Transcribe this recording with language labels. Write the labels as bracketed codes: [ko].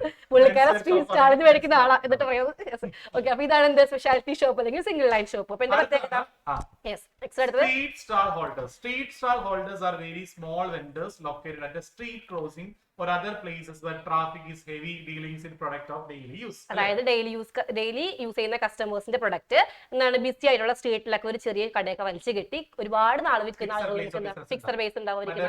[ml] പുള്ളിക്കാരെ street സ്റ്റാളിൽ മേടിക്കുന്ന ആളാ എന്നിട്ട് പറയുന്നത്. ഓക്കെ, അപ്പൊ ഇതാണ് എന്ത്? സ്പെഷ്യാലിറ്റി ഷോപ്പ് അല്ലെങ്കിൽ സിംഗിൾ ലൈൻ ഷോപ്പ്. അപ്പൊ എന്താ പ്രത്യേകത? [en] Street stall holders. Street stall holders are very small vendors located at a street crossing or other places where traffic is heavy, dealings in product of daily use. [ml] അതായത് daily use ചെയ്യുന്ന കസ്റ്റമേഴ്സിന്റെ product എന്താണ് BC ആയിട്ടുള്ള സ്ട്രീറ്റിലൊക്കെ ഒരു ചെറിയ കടയൊക്കെ വലിച്ചു കെട്ടി ഒരുപാട് നാൾ വിൽക്കുന്ന ആളുകൾ ഫിക്സഡ് ബേസ് ഉണ്ടാവും.